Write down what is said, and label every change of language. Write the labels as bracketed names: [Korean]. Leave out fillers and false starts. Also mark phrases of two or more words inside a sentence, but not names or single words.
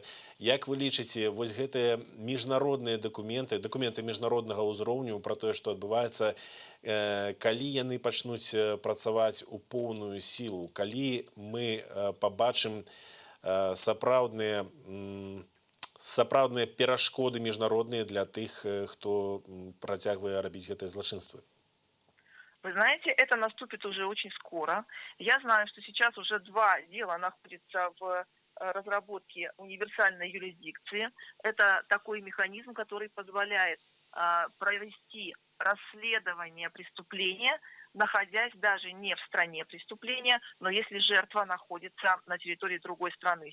[Belarusian] Як вы лічыце, вось гэтыя міжнародныя дакументы міжнароднага ўзроўню пра тое, што адбываецца, калі яны пачнуць працаваць у поўную сілу, калі мы пабачым сапраўдныя перашкоды міжнародныя для тых, хто працягвае рабіць гэтыя злачынствы? [Russian] Вы знаете, это наступит уже очень скоро. Я знаю, что сейчас уже 2 дела находятся в разработке универсальной юрисдикции. Это такой механизм, который позволяет провести расследование преступления, находясь даже не в стране преступления, но если жертва находится на территории другой страны.